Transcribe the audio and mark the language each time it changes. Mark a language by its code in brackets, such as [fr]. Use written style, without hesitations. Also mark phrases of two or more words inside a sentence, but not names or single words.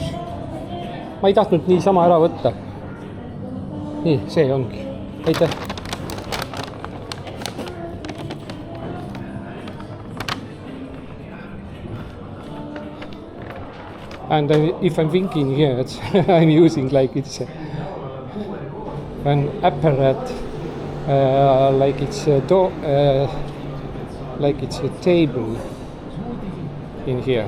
[et] Ma ei tahtnud niisama ära võtta. Nii, see ongi. Aitäh. [en] And if I'm thinking here, it's I'm using like it's an apparat, like it's a like it's a table in here.